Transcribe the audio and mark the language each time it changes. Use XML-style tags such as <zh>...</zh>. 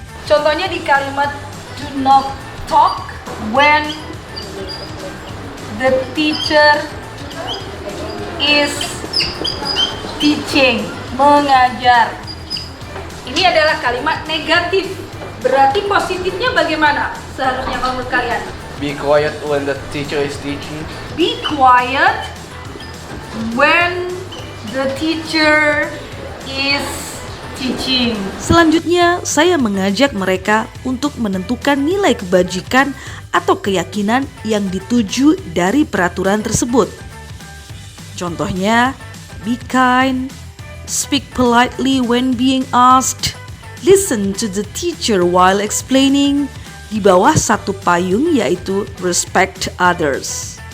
<id>Contohnya di kalimat</id> <en>do not talk when the teacher is teaching,</en> <id>mengajar. Ini adalah kalimat negatif. Berarti positifnya bagaimana seharusnya kalau menurut kalian?</id> <en>Be quiet when the teacher is teaching. Be quiet when the teacher is teaching.</en> <id>Selanjutnya, saya mengajak mereka untuk menentukan nilai kebajikan atau keyakinan yang dituju dari peraturan tersebut. Contohnya,</id> <en>be kind, speak politely when being asked, listen to the teacher while explaining,</en> <id>di bawah satu payung yaitu</id> <en>respect others.</en>